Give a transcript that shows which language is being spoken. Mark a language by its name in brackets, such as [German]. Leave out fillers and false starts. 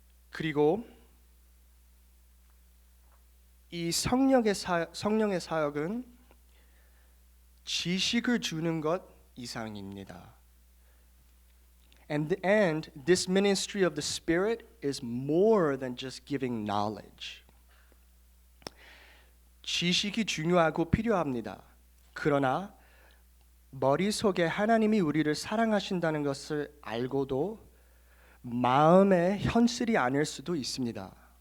[Korean] 그리고 이 성령의 사역은 지식을 주는 것 이상입니다. [English] And this ministry of the Spirit is more than just giving knowledge. [Korean] 지식이 중요하고 필요합니다. 그러나 머릿속에 하나님이 우리를 사랑하신다는 것을 알고도 마음에 현실이 아닐 수도 있습니다.